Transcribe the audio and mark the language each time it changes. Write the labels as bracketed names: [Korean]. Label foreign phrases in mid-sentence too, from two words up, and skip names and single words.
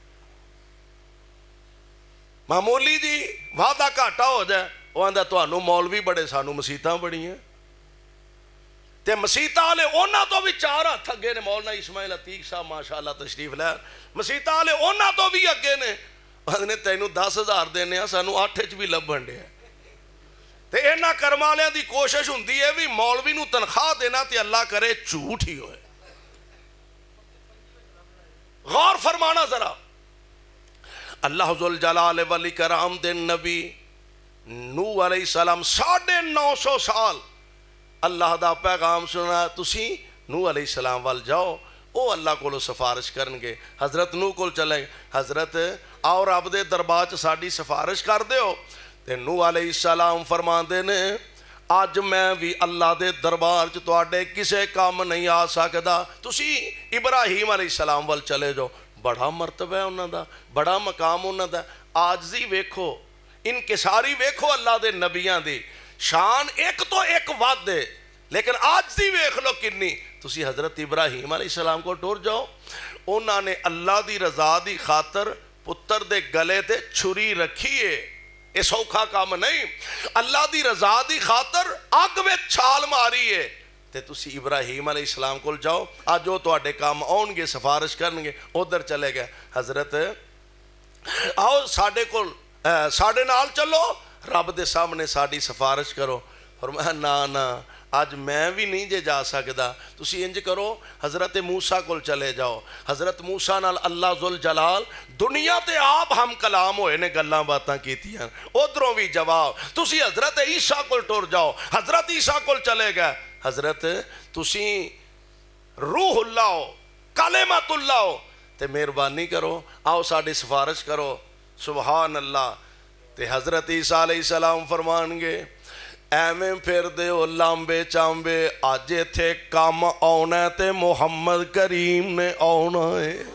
[Punjabi] معمولی جی وعدہ گھاٹا ہو جائے وہ آندا تانوں مولوی بڑے سانوں مسیتاں بڑی ہیں، تے مسیتاں والے انہاں تو بھی 4 ہاتھ اگے نے، مولانا اسماعیل عتیق صاحب ماشاءاللہ تشریف لے، مسیتاں والے انہاں تو بھی اگے نے، نے تینوں 10,000 دینے ہیں سانوں 8 وچ بھی لبن دے، تے انہاں کرم والیاں دی کوشش ہوندی ہے بھی مولوی نوں تنخواہ دینا تے اللہ کرے جھوٹ ہی ہوئے۔ غور فرمانا ذرا، اللہ ذوالجلال والاکرام دے نبی نوح علیہ السلام 950 سال اللہ دا پیغام سنا، تسی نوح علیہ السلام وال جاؤ، او اللہ کو سفارش کرنگے، حضرت نوح کو چلے، حضرت اور رب دے دربار چ ساڈی سفارش کر دیو، تے نوح علیہ السلام فرماندے نے آج میں بھی اللہ دے دربار چ تواڈے کسے کام نہیں آ سکدا، تسی ابراہیم علیہ السلام وال چلے جاؤ، بڑا مرتبہ ہے انہاں دا، بڑا مقام انہاں دا، آجزی ویکھو، انکساری ویکھو اللہ دے نبیاں دی، شان ایک تو ایک وعد ہے، لیکن آجزی ویکھ لو کنی، تسی حضرت ابراہیم علیہ السلام کو ٹور جاؤ، انہاں نے اللہ دی رضا دی خاطر پتر دے گلے تے چھری رکھی ہے، یہ سوکھا کام نہیں، اللہ دی رضا دی خاطر اگ میں چھال ماری ہے، تے تسی ابراہیم علیہ السلام کو جاؤ، آج جو تواڈے کام آؤن گے سفارش کرنگے، ادھر چلے گئے، حضرت آؤ ساڈے نال چلو، رب دے سامنے ساڈی سفارش کرو، فرمایا نا آج میں بھی نہیں جے جا سکدا، تسی انج کرو حضرت موسیٰ کو چلے جاؤ، حضرت موسیٰ نال اللہ ذوالجلال دنیا تے آپ ہم کلام ہوئے نے گلاں باتاں کیتیاں، ادھروں بھی جواب، تسی حضرت عیسیٰ کو ٹور جاؤ، حضرت عیسیٰ کو چلے گئے، حضرت تسی روح اللہ ہو، کلمت اللہ ہو، تے مہربانی کرو آؤ ساڈی سفارش کرو، سبحان اللہ، تے حضرت عیسیٰ علیہ السلام فرمان گے ایویں پھر دے او لامبے چامبے، آج تھے کام آنا تے محمد کریم نے آنا ہے،